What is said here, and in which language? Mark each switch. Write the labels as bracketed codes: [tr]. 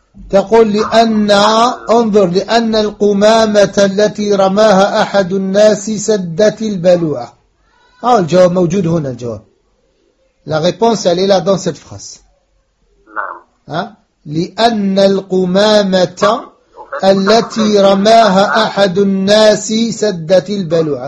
[ar] تقول لأن انظر لأن القمامة التي رماها أحد الناس سدت البلوعة. ها الجواب موجود هنا الجواب. [fr] La réponse elle est là dans cette phrase. [ar] نعم. ها لأن القمامة التي رماها أحد الناس سدت البلوعة.